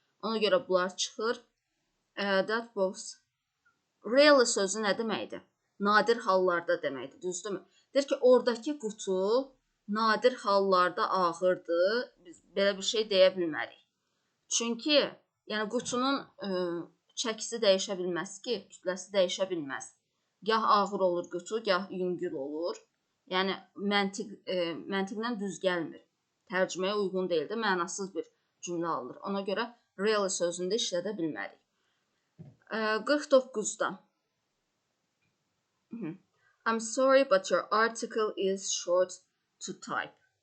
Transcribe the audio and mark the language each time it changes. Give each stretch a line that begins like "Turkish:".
Azerbaijani: Ona görə bunlar çıxır.
English: That was.
Azerbaijani: Rarely sözü nə deməkdir? Nadir hallarda deməkdir, düzdürmü? Deyir ki, oradakı qutu nadir hallarda ağırdır, biz belə bir şey deyə bilmərik. Çünki, yəni qutunun çəkisi dəyişə bilməz ki, kütləsi dəyişə bilməz. Gah ağır olur qutu, gah yüngül olur. Yəni, məntiqlə düz gəlmir. Tərcüməyə uyğun deyildir, mənasız bir cümlə alınır. Ona görə really sözündə işlədə bilmərik. 49-da.
English: I'm sorry, but your article is short to type.